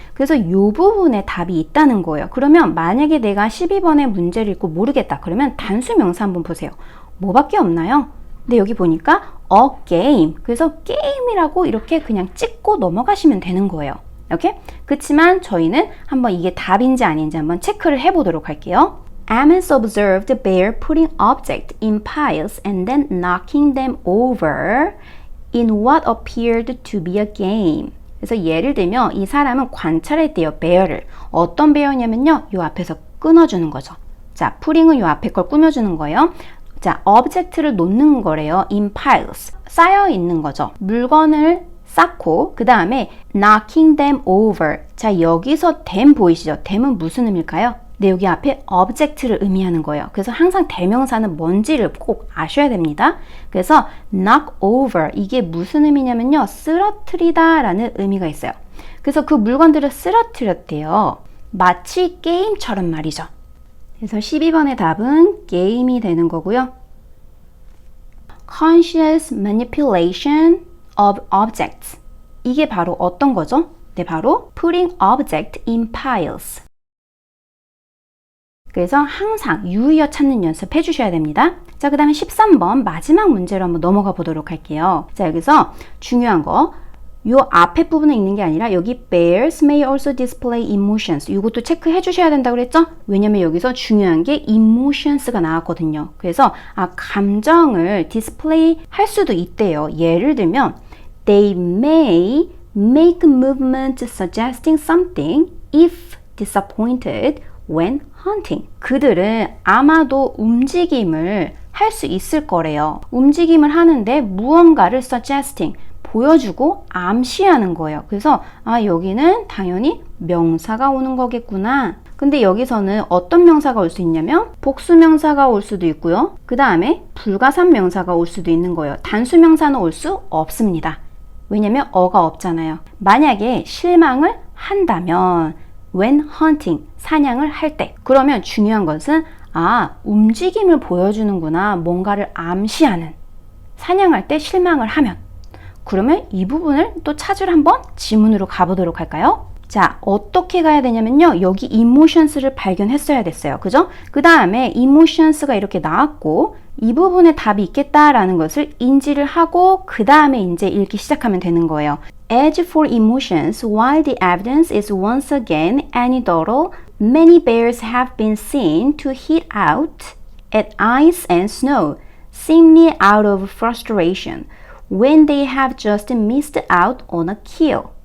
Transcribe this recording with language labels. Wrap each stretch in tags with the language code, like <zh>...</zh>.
<ko>그래서 이 부분에 답이 있다는 거예요. 그러면 만약에 내가 12번의 문제를 읽고 모르겠다. 그러면 단수 명사 한번 보세요. 뭐밖에 없나요? 근데 여기 보니까 a game. 그래서 게임이라고 이렇게 그냥 찍고 넘어가시면 되는 거예요. 이렇게? 그렇지만 저희는 한번 이게 답인지 아닌지 한번 체크를 해보도록 할게요.</ko> <en>Amos observed a bear putting objects in piles and then knocking them over in what appeared to be a game.</en> <ko>그래서 예를 들면 이 사람은 관찰했대요. 베어를. 어떤 베어냐면요. 요 앞에서 끊어주는 거죠. 자, putting은 요 앞에 걸 꾸며주는 거예요. 자, object를 놓는 거래요.</ko> <en>in piles.</en> <ko>쌓여 있는 거죠. 물건을 쌓고 그 다음에</ko> <en>knocking them over.</en> <ko>자, 여기서 them 보이시죠? them은 무슨 의미일까요? 네, 여기 앞에 object를 의미하는 거예요. 그래서 항상 대명사는 뭔지를 꼭 아셔야 됩니다. 그래서</ko> <en>knock over</en> <ko>이게 무슨 의미냐면요. 쓰러뜨리다 라는 의미가 있어요. 그래서 그 물건들을 쓰러뜨렸대요. 마치 게임처럼 말이죠. 그래서 12번의 답은 게임이 되는 거고요.</ko> <en>Conscious manipulation of objects</en> <ko>이게 바로 어떤 거죠? 네, 바로</ko> <en>putting object in piles.</en> <ko>그래서 항상 유의어 찾는 연습 해주셔야 됩니다. 자, 그 다음에 13번 마지막 문제로 한번 넘어가 보도록 할게요. 자, 여기서 중요한 거, 요 앞에 부분에 있는 게 아니라 여기</ko> <en>bears may also display emotions.</en> <ko>이것도 체크해 주셔야 된다고 그랬죠? 왜냐면 여기서 중요한 게 emotions가 나왔거든요. 그래서 감정을 display 할 수도 있대요. 예를 들면</ko> <en>they may make a movement suggesting something if disappointed when hunting.</en> <ko>그들은 아마도 움직임을 할 수 있을 거래요. 움직임을 하는데 무언가를 suggesting, 보여주고 암시하는 거예요. 그래서 여기는 당연히 명사가 오는 거겠구나. 근데 여기서는 어떤 명사가 올 수 있냐면 복수 명사가 올 수도 있고요. 그 다음에 불가산 명사가 올 수도 있는 거예요. 단수 명사는 올 수 없습니다. 왜냐면 어가 없잖아요. 만약에 실망을 한다면</ko> <en>when hunting,</en> <ko>사냥을 할 때. 그러면 중요한 것은 움직임을 보여주는구나. 뭔가를 암시하는. 사냥할 때 실망을 하면. 그러면 이 부분을 또 찾으러 한번 지문으로 가보도록 할까요? 자, 어떻게 가야 되냐면요. 여기 emotions를 발견했어야 됐어요. 그죠? 그 다음에 emotions가 이렇게 나왔고 이 부분에 답이 있겠다라는 것을 인지를 하고 그 다음에 이제 읽기 시작하면 되는 거예요.</ko> <en>As for emotions, while the evidence is once again anecdotal, many bears have been seen to hit out at ice and snow. seemingly out of frustration when they have just missed out on a kill.</en>